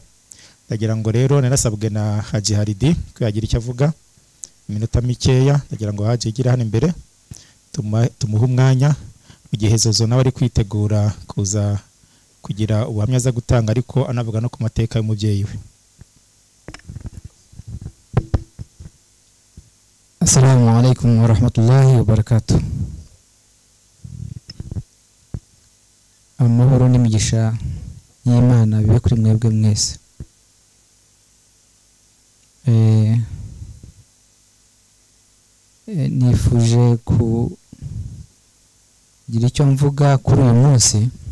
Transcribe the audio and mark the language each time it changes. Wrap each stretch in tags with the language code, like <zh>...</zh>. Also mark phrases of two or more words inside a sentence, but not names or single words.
<rw>Ndagira ngo rero narasabwe na Haji Haridi ko yagira icyo avuga iminota mikeya. Ndagira ngo Haji igira hano imbere tumuhe umwanya mu gihe Zozo nawe ari kwitegura kuza kugira ubuhamya aza gutanga ariko anavuga no ku mateka y'umubyeyi we.</rw> <ar>السلام عليكم ورحمة الله وبركاته.</ar> <rw>Amahoro n'imigisha y'Imana bibe kuri mwebwe mwese. Nifuje kugira icyo mvuga kuri uyu munsi</rw>